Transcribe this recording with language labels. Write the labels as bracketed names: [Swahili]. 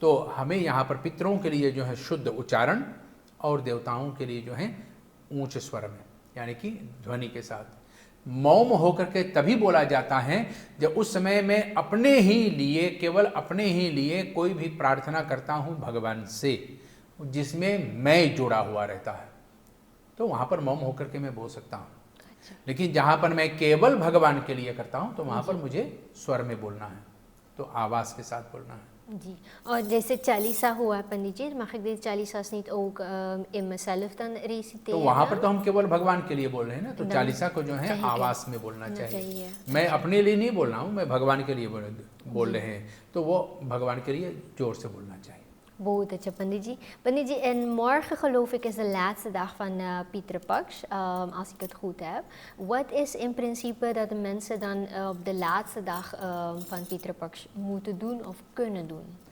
[Hindi] तो हमें यहाँ पर पितरों के लिए जो है शुद्ध उच्चारण और देवताओं के लिए जो है ऊंच स्वर में, यानी कि ध्वनि के साथ मौन होकर के तभी बोला जाता है जब उस समय में अपने ही लिए, केवल अपने ही लिए कोई भी प्रार्थना करता हूँ भगवान से, जिसमें मैं जुड़ा हुआ रहता है, तो वहाँ पर मौन होकर के मैं बोल सकता हूँ। लेकिन जहाँ पर मैं केवल भगवान के लिए करता हूँ तो वहाँ पर मुझे स्वर में बोलना है, तो आवाज़ के साथ बोलना है जी। और जैसे चालीसा हुआ [Dutch] पंडित जी, mag ik dit chalisas niet ook in mezelf dan reciteren? [Hindi] तो वहाँ पर तो हम केवल भगवान के लिए बोल रहे हैं ना, तो चालीसा को जो है आवाज़ में बोलना चाहिए। मैं अपने लिए नहीं बोल रहा हूँ, मैं भगवान के लिए बोल रहे हैं, तो वो भगवान के लिए जोर से बोलना चाहिए। बहुत अच्छा पंडित जी। [Dutch] पंडित जी, en morgen geloof ik is de laatste dag van Pieter Paks, als ik het goed heb. Wat is in principe dat de mensen dan op de laatste dag van Pieter Paks moeten doen of kunnen doen?